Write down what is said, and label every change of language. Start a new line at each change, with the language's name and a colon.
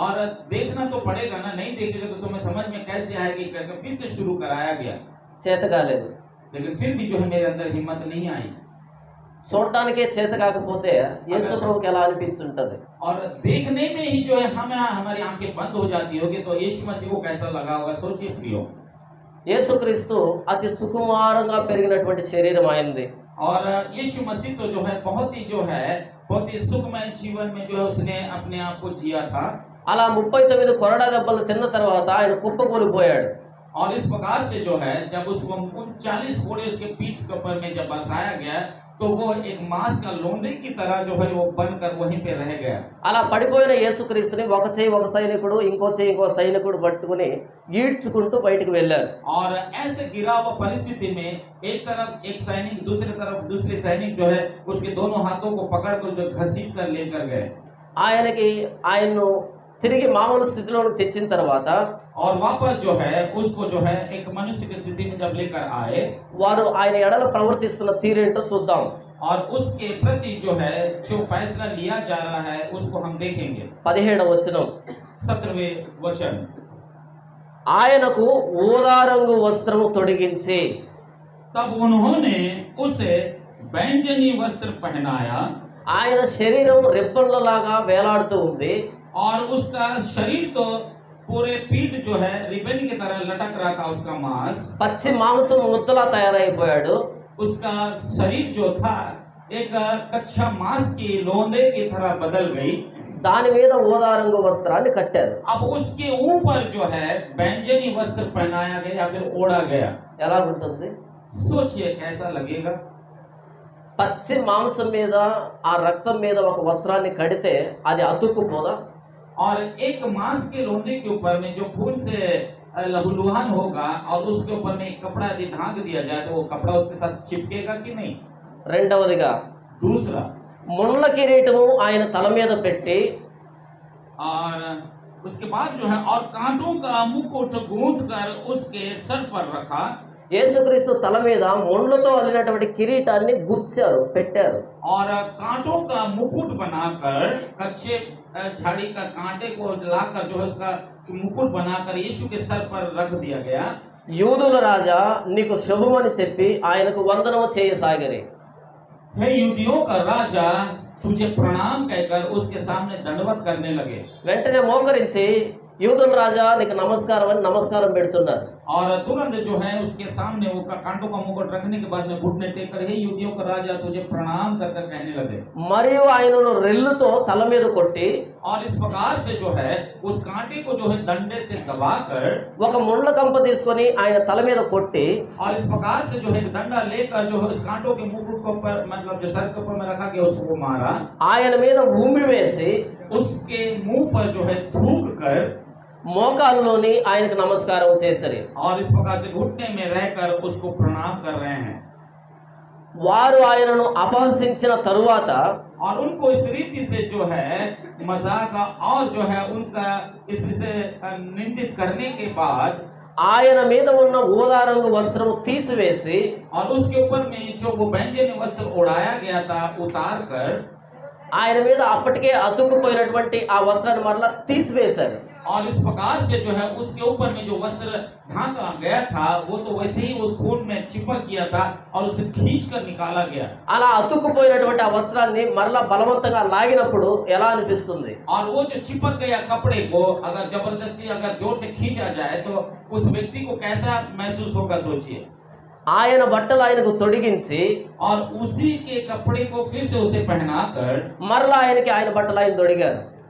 Hindi: और देखना तो पड़ेगा ना, नहीं देखेगा तो तुम्हें समझ में कैसे आएगी करके फिर से शुरू कराया गया।
Telugu: చేత కాలేదు.
Hindi: लेकिन फिर भी जो है मेरे अंदर हिम्मत नहीं आई।
Telugu: చూడడానికే చేత కాకపోతే యేసు ప్రభుకి ఎలా అనిపించుంటది.
Hindi: और देखने में ही जो है हमारी आंखें बंद हो जाती होगी, तो यीशु मसीह को कैसा लगा होगा, सोचिए प्रियो।
Telugu: యేసుక్రీస్తు అతి సుకుమారంగా పెరిగినటువంటి శరీరం అయింది.
Hindi: और यीशु मसीह तो जो है बहुत ही सुखमय जीवन में जो है उसने अपने आप को जिया था।
Telugu: అలా 39 కొరడా దెబ్బలు తిన్న తర్వాత ఆయన కుప్పకూలిపోయాడు.
Hindi: और इस प्रकार से जो है जब उसको 39 कोड़े उसके पीठ के ऊपर में जब बसाया गया, तो वो एक मांस का लोंदे की तरह जो है वो बनकर वहीं पे रह गया।
Telugu: అలా పడిపోయిన యేసుక్రీస్తుని ఒక చేయి ఒక సైనికుడు ఇంకో చేయి ఇంకో సైనికుడు పట్టుకుని ఈడ్చుకుంటూ బయటికి వెళ్ళారు.
Hindi: और ऐसे गिरा हुआ परिस्थिति में एक तरफ एक सैनिक, दूसरी तरफ दूसरे सैनिक जो है उसके दोनों हाथों को पकड़कर जो घसीट कर लेकर गए।
Telugu: ఆయన్ను తిరిగి మామూలు స్థితిలోకి తెచ్చిన తర్వాత
Hindi: और वापस जो है उसको जो है एक मनुष्य की स्थिति में जब लेकर आए,
Telugu: వారు ఆయన ఎడల ప్రవర్తిస్తున్న తీరేంటో చూద్దాం.
Hindi: और उसके प्रति जो है जो फैसला लिया जा रहा है उसको हम देखेंगे।
Telugu: 17వ వచనం,
Hindi: 17वें वचन,
Telugu: ఆయనకు ఊదా రంగు వస్త్రము తొడిగించి
Hindi: तब उन्होंने उसे बैंजनी वस्त्र पहनाया,
Telugu: ఆయన శరీరం రిబ్బన్లలాగా వేలాడుతూ ఉంది.
Hindi: और उसका शरीर तो पूरे पीठ जो है रिबन की तरह लटक रहा था, उसका मांस,
Telugu: పచ్చి మాంసం ముద్దలా తయారైపోయాడు.
Hindi: उसका शरीर जो था एक कच्चा मांस की लोंदे की तरह बदल गई।
Telugu: దాని మీద ఊదా రంగు వస్త్రాన్ని కట్టారు.
Hindi: अब उसके ऊपर जो है बैंजनी वस्त्र पहनाया गया या फिर ओढ़ा गया।
Telugu: ఎలా ఉంటుంది?
Hindi: सोचिए कैसा लगेगा।
Telugu: పచ్చి మాంసం మీద ఆ రక్తం మీద ఒక వస్త్రాన్ని కడితే అది అతుక్కుపోదా?
Hindi: और एक मांस के लोंदे के ऊपर में जो खून से लहूलुहान होगा और उसके ऊपर में एक कपड़ा यदि ढांक दिया जाए तो वो कपड़ा उसके साथ चिपकेगा कि नहीं।
Telugu: రెండవదిగా
Hindi: दूसरा,
Telugu: ముళ్ళ కిరీటము ఆయన తల మీద పెట్టి
Hindi: और उसके बाद जो है और कांटों का मुकुट गूंथ कर उसके सर पर रखा।
Telugu: యేసుక్రీస్తు తల మీద ముళ్ళతో అల్లినటువంటి కిరీటాన్ని గుచ్చారు, పెట్టారు.
Hindi: और कांटों का मुकुट बनाकर कच्चे झाड़ी का कांटे को लाकर जो है उसका मुकुट बनाकर यीशु के सर पर रख दिया गया।
Telugu: యూదుల రాజా నీకు శుభమని చెప్పి ఆయనకు వందనము చేయసాగిరి.
Hindi: हे यूदियों का राजा, तुझे प्रणाम कहकर उसके सामने दंडवत करने लगे।
Telugu: వెంటనే మోకరించి యూదుల రాజా నీకు నమస్కారం అని నమస్కారం పెడుతున్నారు.
Hindi: और तुरंत जो है उसके सामने वो कांटों का मुकुट रखने के बाद में घुटने टेक कर हे युदियों का राजा तुझे प्रणाम कर कर कहने लगे.
Telugu: మరియు ఆయనను రెల్లుతో తల మీద కొట్టి
Hindi: और इस प्रकार से जो है उस कांटे को जो है डंडे से दबाकर
Telugu: ఒక ముండ్ల కంప తీసుకొని ఆయన తల మీద కొట్టి
Hindi: और इस प्रकार से जो है एक डंडा लेकर जो है उस कांटों के मुकुट को ऊपर मतलब जो सर के ऊपर में रखा गया उसको मारा.
Telugu: ఆయన మీద ఉమ్మి వేసి
Hindi: उसके मुंह पर जो है थूक कर
Telugu: మోకాల్లోని ఆయనకు నమస్కారం చేసిరి.
Hindi: और इस प्रकार से घुटने में रहकर उसको प्रणाम कर रहे हैं.
Telugu: వారు ఆయనను అపహసించిన తరువాత
Hindi: और उनको इस रीति से जो है मजाक और जो है उनका इससे निंदित करने के बाद
Telugu: ఆయన మీద ఉన్న ఊదా రంగు వస్త్రం తీసివేసి
Hindi: और उसके ऊपर में जो वो बैंगनी वस्त्र उड़ाया गया था उतार कर
Telugu: ఆయన మీద అప్పటికే అతుక్కుపోయినటువంటి ఆ వస్త్రాన్ని మరలా తీసివేశారు.
Hindi: और इस प्रकार से जो है उसके ऊपर में जो वस्त्र ढांका गया था वो तो वैसे ही उस खून में चिपक गया था और उसे खींच कर निकाला गया.
Telugu: అలా అతుక్కుపోయినటువంటి ఆ వస్త్రాన్ని మరలా బలవంతంగా లాగినప్పుడు ఎలా అనిపిస్తుంది?
Hindi: और वो जो चिपक गया कपड़े को अगर जबरदस्ती अगर जोर से खींचा जाए तो उस व्यक्ति को कैसा महसूस होगा सोचिए.
Telugu: ఆయన బట్టలు ఆయనకు తొడిగించి
Hindi: और उसी के कपड़े को फिर से उसे पहनाकर
Telugu: మరలా ఆయనకి ఆయన బట్టలు ఆయన తొడిగారు.